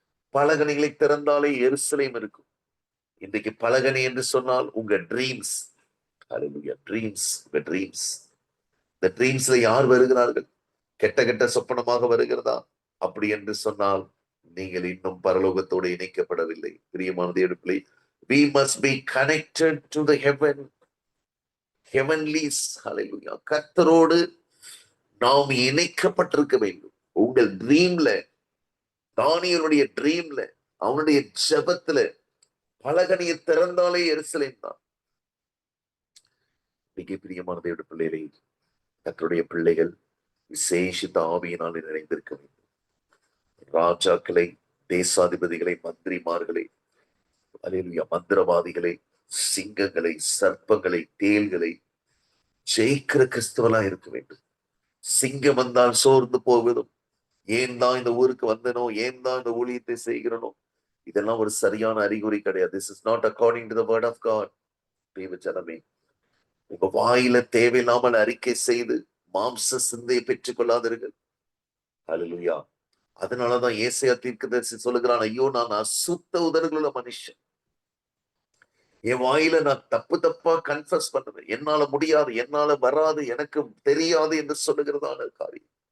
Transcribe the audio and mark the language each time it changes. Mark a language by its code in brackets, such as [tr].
[ta] பலகணிகளை திறந்தாலே எருசலேம் இருக்கும். இன்றைக்கு பலகணி என்று சொன்னால் உங்க ட்ரீம்ஸ். அல்லேலூயா. ட்ரீம்ஸ், உங்க ட்ரீம்ஸ். இந்த ட்ரீம்ஸ்ல யார் வருகிறார்கள்? கெட்ட கெட்ட சொப்பனமாக வருகிறதா? அப்படி என்று சொன்னால் நீங்கள் இன்னும் பரலோகத்தோடு இணைக்கப்படவில்லை. பிரியமான தேவனே, [en] we must be connected to the heavenlies. [ta] ஹல்லேலூயா. கர்த்தரோடு நாம் இணைக்கப்பட்டிருக்க வேண்டும். உங்கள் ட்ரீம்ல, தானியேலுடைய ட்ரீம்ல, அவனுடைய ஜெபத்துல பலகணியை திறந்தாலே எருசலேம் தான். இன்னைக்கு பிரியமான தேவனுடைய பிள்ளைகளை, கர்த்தருடைய பிள்ளைகள் விசேஷித்த ஆவியினால் நிறைந்திருக்க வேண்டும். ராஜாக்களை, தேசாதிபதிகளை, மந்திரிமார்களை, அல்லேலூயா, மந்திரவாதிகளை, சிங்கங்களை, சர்ப்பங்களை, தேள்களை ஜெயிக்கிற கிறிஸ்தவலா இருக்க வேண்டும். சிங்கம் வந்தால் சோர்ந்து போவதும், ஏன் தான் இந்த ஊருக்கு வந்தனோ, ஏன் தான் இந்த ஊழியத்தை செய்கிறனோ, இதெல்லாம் ஒரு சரியான அறிகுறி கிடையாது. [en] This is not according to the word of God. [ta] தேவஜனமே, உங்க வாயில தேவையில்லாமல் அறிக்கை செய்து மாம்ச சிந்தையை பெற்றுக் கொள்ளாதீர்கள். அல்லேலூயா. அதனாலதான் ஏசாயா தீர்க்கதரிசி சொல்லுகிறான், ஐயோ, நான் அசுத்த உதடுகளுள்ள மனுஷன். என் வாயில நான் தப்பு தப்பா கன்ஃபஸ் பண்ணுவேன். என்னால முடியாது, என்னால வராது, எனக்கு தெரியாது என்று சொல்லுகிறதான காரியம்.